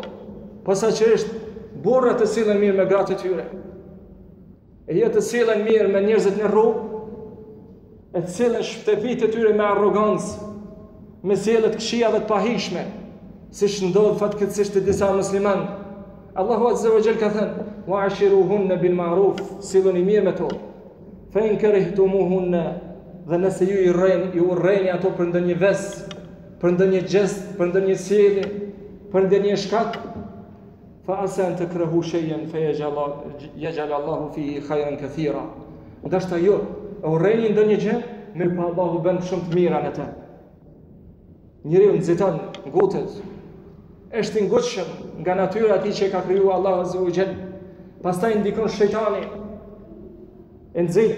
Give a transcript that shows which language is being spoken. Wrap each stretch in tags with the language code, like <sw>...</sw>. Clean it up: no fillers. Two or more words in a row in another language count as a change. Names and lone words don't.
<sq>Posaçërisht burrat të sillen mirë me gratë e tyre, e jo të sillen mirë me njerëzit në rrugë, e të sillen shtëpitë e tyre me arrogancë, me sjellje të këqija dhe të pahishme, siç ndodh fatkeqësisht te disa muslimanë. Allahu</sq> <ar>عز وجل</ar> <sq>ka thënë</sq> <ar>وعاشروهن بالمعروف,</ar> <sq>silluni mirë me to.</sq> <ar>فإن كرهتموهن,</ar> <sq>dhe nëse ju urreni ato për ndonjë ves, për ndonjë gjest, për ndonjë sjellje, për ndonjë shkak,</sq> <ar>فعسى أن تكرهوا شيئا فيجعل الله فيه خيرا كثيرا.</ar> <sq>Ndashta ju urreni ndonjë gjë, mirë pa Allahu bën shumë të mira në të. Njeriu nxiton, ngutet, është i ngutshëm nga natyra e tij që ka krijuar Allahu</sq> <ar>عز وجل.</ar> <sq>Pastaj ndikon shejtani, e nxit.</sq>